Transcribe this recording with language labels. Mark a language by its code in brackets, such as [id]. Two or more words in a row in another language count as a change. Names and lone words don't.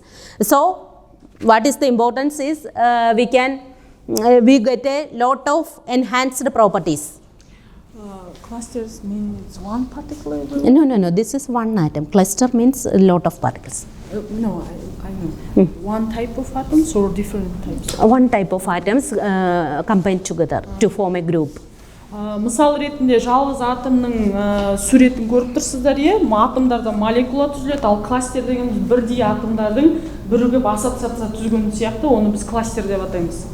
[en] So what is the importance is we get a lot of enhanced properties. Clusters means one particle? No, this is one atom. Cluster means a lot of particles. No, I know. One type of atoms or different types? One type of atoms combined together to form a group. [kk] Мысал ретінде жалғыз атомның суретін көріп тұрсыздар, атомдарда молекула түзіледі, ал кластер деген бірдей атомдардың бірігіп ассоциация түзген сияқты, оны біз кластер деп атаймыз.